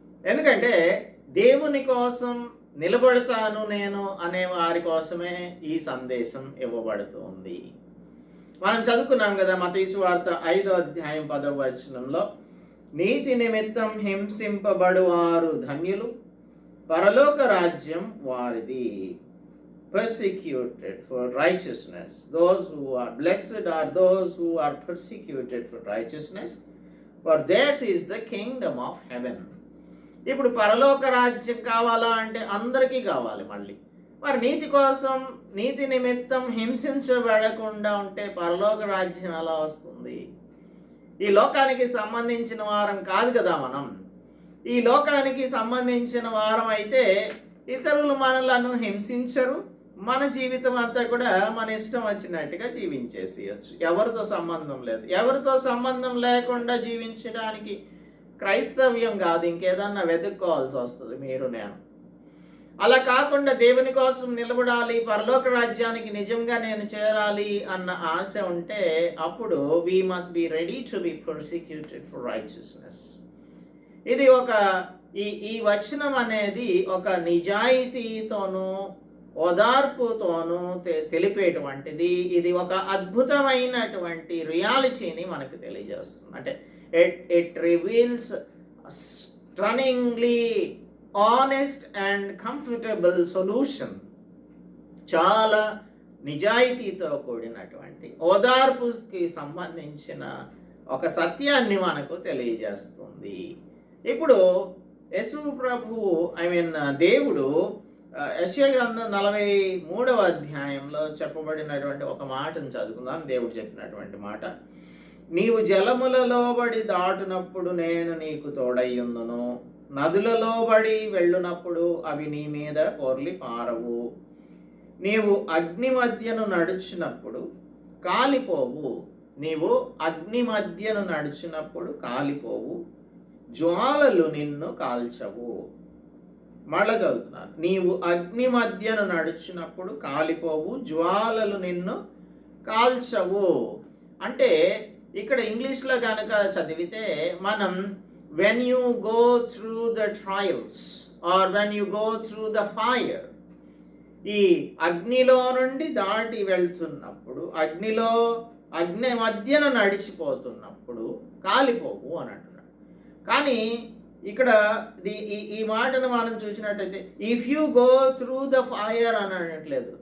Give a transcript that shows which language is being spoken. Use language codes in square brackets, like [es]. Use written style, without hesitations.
[te] ఎందుకంటే దేవుని కోసం నిలబడతాను నేను అనే వారి కోసమే ఈ సందేశం ఇవ్వబడుతుంది. మనం చదువుకున్నాం కదా మత్తయి సువార్త 5వ అధ్యాయం 10వ వచనంలో, నీతి నిమిత్తం హింసింపబడువారు ధన్యులు, పరలోక రాజ్యం వారిది. [en] Persecuted for righteousness, those who are blessed are those who are persecuted for righteousness, for theirs is the kingdom of heaven. [te] ఇప్పుడు పరలోక రాజ్యం కావాలా అంటే అందరికీ కావాలి. మళ్ళీ మరి నీతి కోసం, నీతి నిమిత్తం హింసించబడకుండా ఉంటే పరలోక రాజ్యం ఎలా వస్తుంది? ఈ లోకానికి సంబంధించిన వారం కాదు కదా మనం. ఈ లోకానికి సంబంధించిన వారం అయితే ఇతరులు మనలను హింసించరు, మన జీవితం అంతా కూడా మన ఇష్టం వచ్చినట్టుగా జీవించేసేయచ్చు. ఎవరితో సంబంధం లేదు. ఎవరితో సంబంధం లేకుండా జీవించడానికి క్రైస్తవ్యం కాదు, ఇంకేదన్నా వెతుక్కోవాల్సి వస్తుంది మీరు నేను. అలా కాకుండా దేవుని కోసం నిలబడాలి, పరలోక రాజ్యానికి నిజంగా నేను చేరాలి అన్న ఆశ ఉంటే అప్పుడు [en] we must be ready to be persecuted for righteousness. [te] ఇది ఈ వచనం అనేది ఒక నిజాయితీతోనూ ఓదార్పుతోనూ తెలిపేటువంటిది. ఇది ఒక అద్భుతమైనటువంటి రియాలిటీని మనకు తెలియజేస్తుంది. [en] అంటే it reveals stunningly honest and comfortable solution. [te] చాలా నిజాయితీతో కూడినటువంటి ఓదార్పుకి సంబంధించిన ఒక సత్యాన్ని మనకు తెలియజేస్తుంది. ఇప్పుడు యేసు ప్రభువు దేవుడు యెషయా గ్రంథం 43వ అధ్యాయంలో చెప్పబడినటువంటి ఒక మాటను చదువుకుందాం. దేవుడు చెప్పినటువంటి మాట, నీవు జలములలో బడి దాటునప్పుడు నేను నీకు తోడయ్యుందును, నదులలో బడి వెళ్ళునప్పుడు అవి నీ మీద పొర్లి పారవు, నీవు అగ్ని మధ్యను నడుచినప్పుడు కాలిపోవు, నీవు అగ్ని మధ్యను నడిచినప్పుడు కాలిపోవు, జ్వాలలు నిన్ను కాల్చవు. మళ్ళా చదువుతున్నాను, నీవు అగ్ని మధ్యను నడిచినప్పుడు కాలిపోవు, జ్వాలలు నిన్ను కాల్చవు. అంటే ఇక్కడ ఇంగ్లీష్లో కనుక చదివితే మనం [en] when you go through the trials or when you go through the fire, [te] ఈ అగ్నిలో నుండి దాటి వెళ్తున్నప్పుడు, అగ్ని మధ్యన నడిచిపోతున్నప్పుడు కాలిపోవు అని అంటున్నాడు. కానీ ఇక్కడ ఈ మాటను మనం చూసినట్టయితే [en] if you go through the fire [te] అని అనట్లేదు.